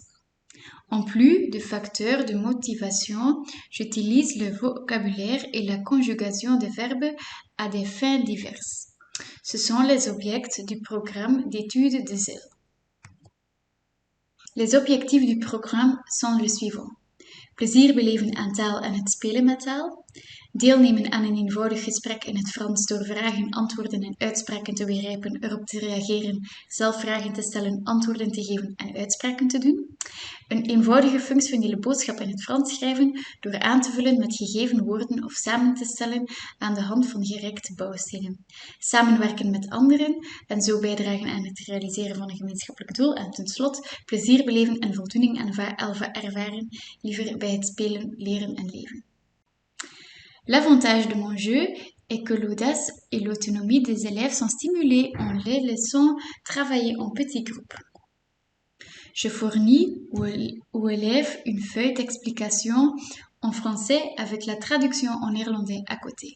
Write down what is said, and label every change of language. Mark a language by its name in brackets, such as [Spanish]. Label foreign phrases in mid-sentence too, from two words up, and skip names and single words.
[French] En plus de facteurs de motivation, j'utilise le vocabulaire et la conjugation de verbes à des fins diverses. Ce sont les objectifs du programme d'études de ZEL. Les objectifs du programme sont les suivants. [Dutch] Plezier beleven aan taal en het spelen met taal. Deelnemen aan een eenvoudig gesprek in het Frans door vragen, antwoorden en uitspraken te begrijpen, erop te reageren, zelf vragen te stellen, antwoorden te geven en uitspraken te doen. Een eenvoudige functionele boodschap in het Frans schrijven door aan te vullen met gegeven woorden of samen te stellen aan de hand van gereikte bouwstenen. Samenwerken met anderen en zo bijdragen aan het realiseren van een gemeenschappelijk doel. En tenslotte plezier beleven en voldoening ervaren, liever bij het spelen, leren en leven. [French] L'avantage de mon jeu est que l'audace et l'autonomie des élèves sont stimulées en les laissant travailler en petits groupes. Je fournis aux élèves une feuille d'explication en français avec la traduction en néerlandais à côté.